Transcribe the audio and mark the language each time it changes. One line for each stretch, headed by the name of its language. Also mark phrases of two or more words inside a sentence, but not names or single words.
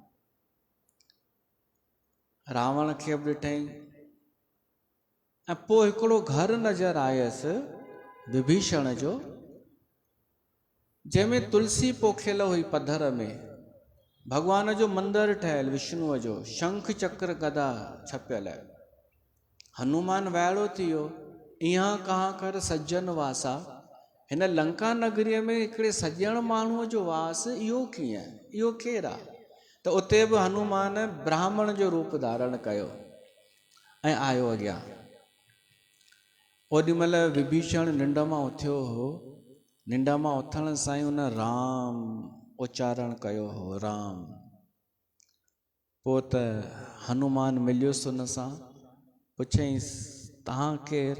Sindhi: रावण खे बि ॾिठई, ऐं पोइ हिकिड़ो घर नज़र आयसि विभीषण जो, जंहिंमें तुलसी पोखियल हुई पधर में, भॻवान जो मंदिर ठहियल विष्णुअ जो, शंख चक्र गदा छपियल। हनुमान वाइड़ो थी वियो,
Awadhi: इहाँ कहाँ कर सज्जन वासा,
Sindhi: हिन लंका नगरीअ में हिकिड़े सॼण माण्हूअ जो वास, इहो कीअं, इहो केरु आहे? त उते बि हनुमान ब्राह्मण जो रूप धारण कयो ऐं आयो अॻियां। ओॾीमहिल विभीषण निंड मां उथियो हो, निंड मां उथण सां ई हुन राम उच्चारण कयो हो, राम। पोइ त हनुमान मिलियुसि हुन सां, पुछईंसि, तव्हां केरु?